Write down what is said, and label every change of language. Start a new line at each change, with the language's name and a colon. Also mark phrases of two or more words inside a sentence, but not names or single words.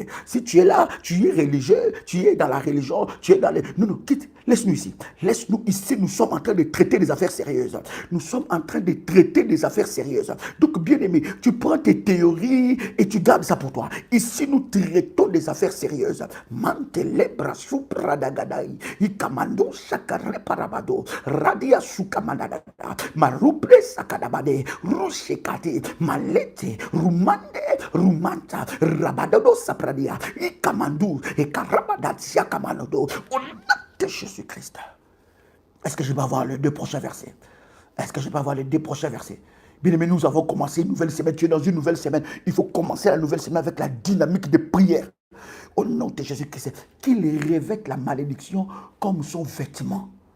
French: Si tu es là, tu es religieux, tu es dans la religion, tu es dans les... Non, non, quitte, laisse-nous ici. Laisse-nous ici, nous sommes en train de traiter des affaires sérieuses. Nous sommes en train de traiter des affaires sérieuses. Donc, bien aimé, tu prends tes théories et tu gardes ça pour toi. Ici, nous traitons des affaires sérieuses. Mantele brasu pradagadai, ikamando shakare parabado, radia sukamanada, maruple sakadabade, rushekati, malete, rumande, rumanta, rabadado sapradia, ikamandu, et karabadat siakamanodo, au nom de Jésus-Christ. Est-ce que je vais avoir les 2 prochains versets? Est-ce que je vais avoir les 2 prochains versets? Bien aimé, nous avons commencé une nouvelle semaine. Tu es dans une nouvelle semaine. Il faut commencer la nouvelle semaine avec la dynamique de prière. Au nom de Jésus-Christ, qu'il revête la malédiction comme son vêtement.